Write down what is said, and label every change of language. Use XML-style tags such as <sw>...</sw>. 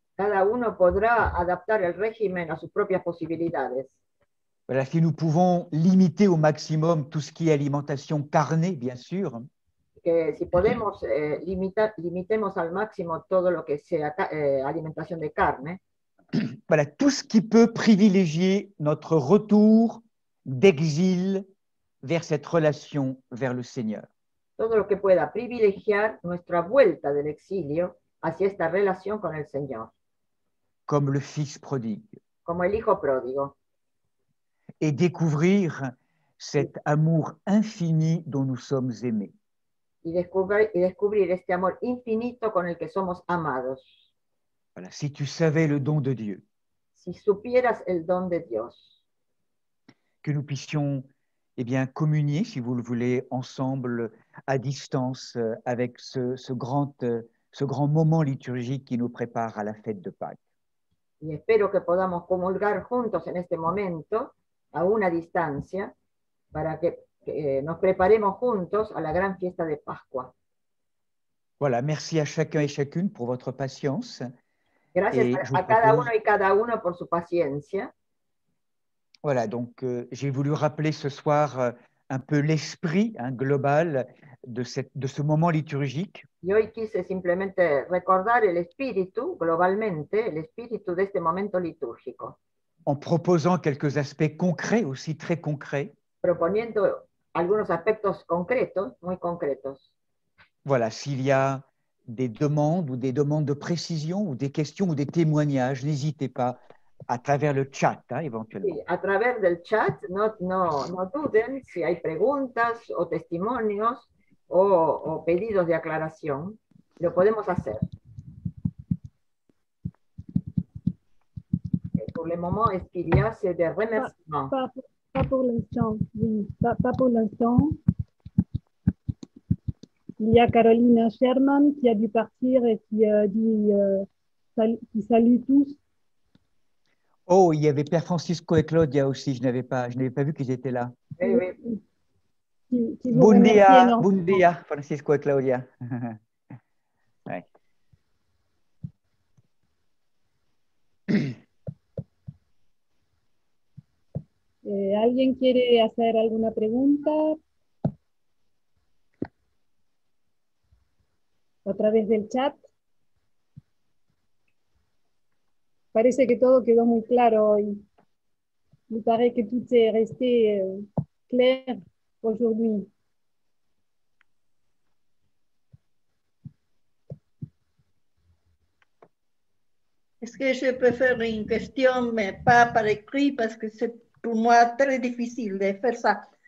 <es>Cada uno podrá adaptar el régimen a sus propias posibilidades.</es> <fr>Voilà, si nous pouvons limiter au maximum tout ce qui est alimentation carnée, bien sûr,</fr> <es>Que si podemos limitemos al máximo todo lo que sea alimentación de carne,</es> <fr>voilà, tout ce qui peut privilégier notre retour d'exil vers cette relation vers le Seigneur.</fr> <es>todo lo que pueda privilegiar nuestra vuelta del exilio hacia esta relación con el Señor,</es> <fr>Comme le Fils prodigue,</fr> <es>como el Hijo pródigo,</es> <fr>et découvrir cet amour infini dont nous sommes aimés.</fr> <es>y descubrir este amor infinito con el que somos amados.</es> <fr>Voilà, si tu savais le don de Dieu,</fr> <es>Si supieras el don de Dios,</es> <fr>que nous puissions communier, si vous le voulez, ensemble, à distance, avec ce grand moment liturgique qui nous prépare à la fête de Pâques.</fr> <es>y espero que podamos comulgar juntos en este momento, a una distancia, para que nos preparemos juntos a la gran fiesta de Pascua.</es> <fr>Voilà, merci à chacun et chacune pour votre patience.</fr> <es>Gracias</es> <fr>Et je</fr> <es>a cada</es> <fr>propose-</fr> <es>uno y cada uno por su paciencia.</es> <fr>Voilà, donc j'ai voulu rappeler ce soir un peu l'esprit global de ce moment liturgique,</fr> <es>Y hoy quise simplemente recordar el espíritu, globalmente, el espíritu de este momento litúrgico,</es> <fr>en proposant quelques aspects concrets, aussi très concrets,</fr> <es>proponiendo algunos aspectos concretos, muy concretos.</es> <fr>Voilà, s'il y a des demandes ou des demandes de précision ou des questions ou des témoignages, n'hésitez pas à travers le chat, hein, éventuellement.</fr> <es>Sí, a través del chat, no duden si hay preguntas o testimonios o pedidos de aclaración, lo podemos hacer.</es> <fr>Pour le moment, est-ce qu'il y a des remerciements? Pas pour l'instant, oui, pas pour l'instant. Il y a Carolina Sherman qui a dû partir et qui dit qui salue tous. Oh, il y avait Père Francisco et Claudia aussi, je n'avais pas vu qu'ils étaient là. Oui, oui. Qui vous remercie énormément. Bon dia, Francisco et Claudia. Ouais.</fr> <es>¿Alguien quiere hacer alguna pregunta? A través del chat. Parece que todo quedó muy claro hoy.</es> <fr>Me paraît que tout est resté clair aujourd'hui. Est-ce que je peux faire une question, mais pas par écrit, parce que c'est pour moi très difficile de faire ça.</fr>